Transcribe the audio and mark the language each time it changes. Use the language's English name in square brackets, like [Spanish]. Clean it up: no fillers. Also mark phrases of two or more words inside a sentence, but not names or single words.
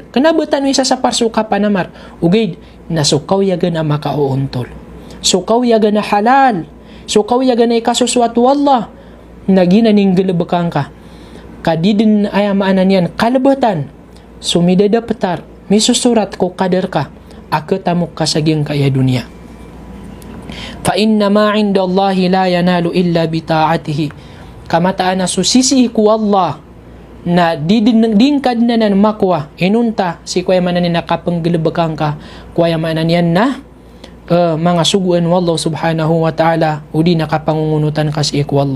[Maranao] Kanabatan mo isa sa parso ka panamar. Ugid, na so kauyagan na makauuntol. So kauyagan na halal. So kauyagan na ikasuswatu Allah. Naginaning galabakan ka. Kadidin ayamaanan yan. Kalabatan. Sumidadapatar. May susurat ko kadar ka. Akatamuk ka sa giyang kaya dunia. [Arabic] Fa inna ma inda Allahi la yanalu illa bita'atihi. [Maranao] Kamataan na susisi ku Allah, na dingkad na nan makwa inunta si kuya manan na kapanggalabakan ka, kuya manan yan na mga suguan wallah [Arabic] subhanahu wa ta'ala [Maranao] udi nakapangungunutan kasi iku wallah.